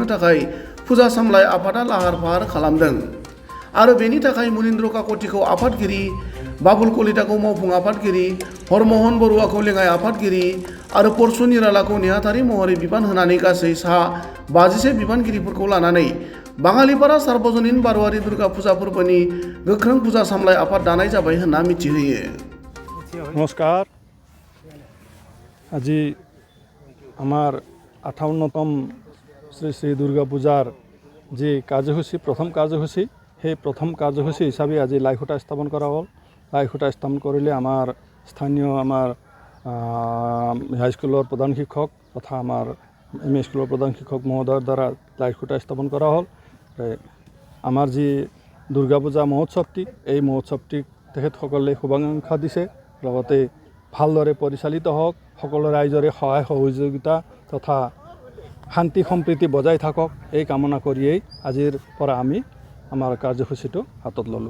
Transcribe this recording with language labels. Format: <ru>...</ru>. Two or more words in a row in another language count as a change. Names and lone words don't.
<brx>थाखाय फुजा सामलाय आफादा लाहार फाहार खालामदों आरो बेनि थाखाय मुनिन्द्र काकतिखौ आफादगिरि, बाबुल कलिताखौ मावफुं आफादगिरि, हरमोहन बरुवाखौ लेङाइ आफादगिरि आरो परसु निरालाखौ नेहाथारि महरै बिबान होनानै गासै सा 51 बिबानगिरिफोरखौ लानानै बाङालिपारा सार्वजनिक बारवारि दुर्गा फुजा फोरबोनि गोख्रों फुजा सामलाय आफाद दानाय जाबाय होनना मिथिहोयो। नमस्कार।</brx> <as>আজি আমার 58তম শ্রী শ্রী দুর্গা পূজার যে কার্যসূচী প্রথম কার্যসূচী সেই প্রথম কার্যসূচী হিসাবে আজি লাইখুঁটা স্থাপন করা হল। লাইখুঁটা স্থাপন করলে আমার স্থানীয় আমার হাইস্কুলের প্রধান শিক্ষক তথা আমার এমই স্কুলের প্রধান শিক্ষক মহোদয়ের দ্বারা লাইখুঁটা স্থাপন করা হল। আমার যে দুর্গা পূজা মহোৎসৱটি এই মহোৎসৱটিক তেখেতসকলে শুভাকাংক্ষা দিছে, লগতে ভালদৰে পৰিচালিত হওক, সকলো ৰাইজৰে সহায় সহযোগিতা তথা শান্তি সম্প্ৰীতি বজাই থাকক এই কামনা কৰিয়েই আজিৰ পৰা আমি আমাৰ কাৰ্যসূচীটো হাতত ল'লোঁ।</as>